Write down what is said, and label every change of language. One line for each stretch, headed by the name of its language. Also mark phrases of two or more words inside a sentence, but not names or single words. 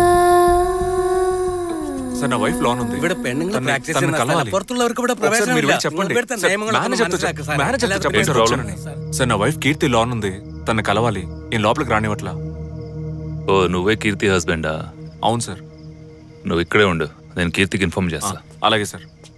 Telugu: సార్, నా వైఫ్ లోన్ ఉంది.
Malayalam: ഇവിടെ പെണ്ണുങ്ങൾ പ്രാക്ടീസ് ചെയ്യുന്ന സ്ഥലം. പുറത്തുള്ളവർക്ക് ഇവിടെ പ്രവേശനമില്ല. ഇവിടുത്തെ നിയമങ്ങൾ മനസ്സിലാക്കുക സാർ.
Telugu: సార్, నా వైఫ్ కీర్తి లోన్ ఉంది, తన కలవాలి. నేను లోపలికి రానివ్వట్లా. ఓ, నువ్వే కీర్తి హస్బెండా? అవును సార్. నువ్వు ఇక్కడే ఉండు, నేను కీర్తికి ఇన్ఫార్మ్ చేస్తా. అలాగే సార్.